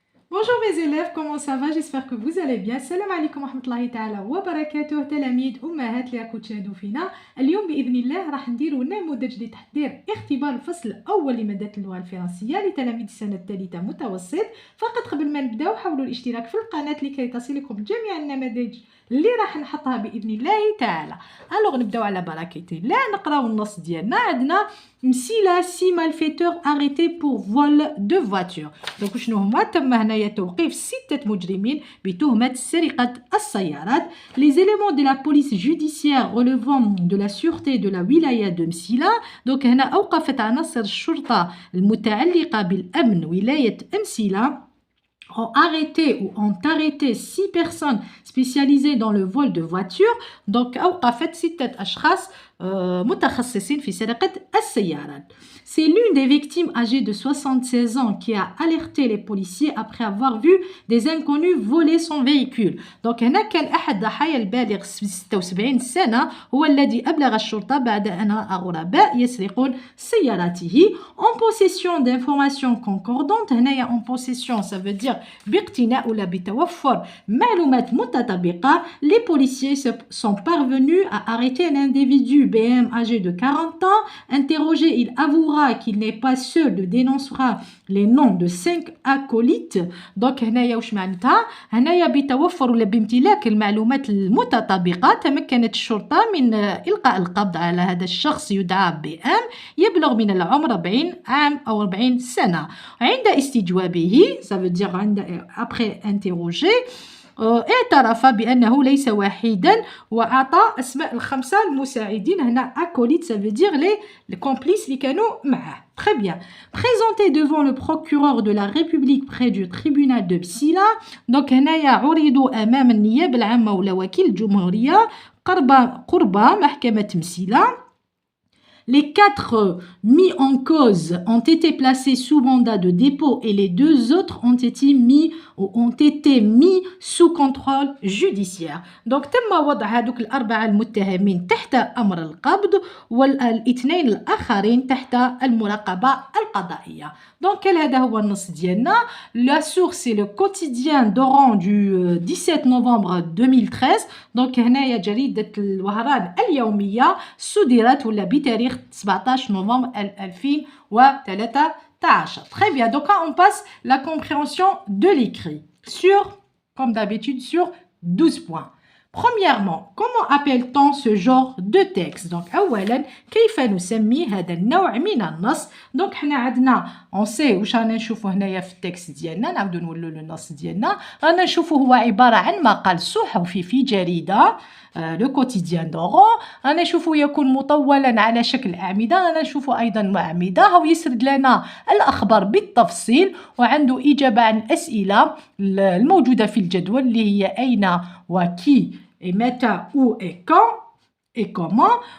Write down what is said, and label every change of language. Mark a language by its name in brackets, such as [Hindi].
[French] Bonjour mes élèves, comment ça va? J'espère que vous allez bien. [Arabic] السلام عليكم ورحمة الله تعالى وبركاته. تلاميذ أمهات اللي راكم تشاهدوا فينا اليوم بإذن الله راح نديروا نموذج لتحضير اختبار الفصل الأول لمادة اللغة الفرنسية لتلاميذ السنة الثالثة متوسط. فقط قبل ما نبداو حاولوا الاشتراك في القناة لكي تصلكم جميع النماذج اللي راح نحطها بإذن الله تعالى. الوغ نبداو على بركة الله نقراو النص ديالنا. عندنا [French] مسيلة 6 malfaiteurs arrêtés pour vol de voiture. [Arabic] دونك شنو هما؟ تم هنايا توقيف 6 مجرمين بتهمة سرقة السيارات. [French] Les éléments de la police judiciaire relevant de la sûreté de la wilaya de مسيلة. [Arabic] دونك هنا أوقفت عناصر الشرطة المتعلقة بالأمن ولاية مسيلة [French] ont arrêté ou ont arrêté 6 personnes spécialisées dans le vol de voitures. [Arabic] Donc أوقفت 6 أشخاص متخصصين في سرقة السيارات. [French] C'est l'une des victimes âgée de 76 ans qui a alerté les policiers après avoir vu des inconnus voler son véhicule. [Arabic] Donc هنا كان أحد ضحايا البالغ 76 سنة هو الذي أبلغ الشرطة بعد أن رأى غرباء يسرقون سيارته. [French] En possession d'informations concordantes. [Arabic] هنايا [French] en possession ça veut dire [Arabic] باقتناء ولا بتوفر معلومات متطابقة. [French] Les policiers sont parvenus à arrêter un individu BM âgé de 40 ans. Interrogé, il avouera qu'il n'est pas seul, dénoncera les noms de 5 acolytes. [Arabic] Donc هنايا واش معناتها؟ هنايا بتوفر ولا بامتلاك المعلومات المتطابقة تمكنت الشرطة من إلقاء القبض على هذا الشخص يدعى BM يبلغ من العمر 40 عام أو 40 سنة. عند استجوابه [French] ça veut dire après interroger [Arabic] اعترف بأنه ليس وحيدا وأعطى أسماء ال5 المساعدين. [French] هنا acolyte ça veut dire les complices [Arabic] اللي كانوا معه. [French] Très bien. Présenté devant le procureur de la République près du tribunal de Msila. [Arabic] Donc هنايا عرضوا أمام النيابة العامة ولا وكيل الجمهورية قرب محكمة مسيلة. [French] Les 4 mis en cause ont été placés sous mandat de dépôt et les 2 autres ont été mis sous contrôle judiciaire. [Arabic] Donc تم وضع هذوك ال4 المتهمين تحت أمر القبض والاثنين الآخرين تحت المراقبة القضائية. Donc هذا هو النص ديالنا. [French] La source c'est le quotidien d'Oran du 17 novembre 2013. [Arabic] Donc هنايا جريدة الوهران اليومية صدرت ولا بتاريخ 17 novembre 2013. [French] Très bien, donc on passe la compréhension de l'écrit comme d'habitude, sur 12 points. Premièrement, comment appelle-t-on ce genre de texte? [Arabic] Donc, أولاً كيف نسمي هذا النوع من النص؟ donc حنا عندنا [French] on sait [Arabic] واش رانا نشوفوا هنايا في التكست ديالنا. نعاودو نولوا النص ديالنا. رانا نشوفوا هو عبارة عن مقال صحفي في جريدة لو كوتيديان دورون. رانا نشوفوا يكون مطولا على شكل أعمدة. رانا نشوفوا أيضا أعمدة هو يسرد لنا الأخبار بالتفصيل وعنده إجابة عن الأسئلة الموجودة في الجدول اللي هي أين وكي متى و كان [French] et comment.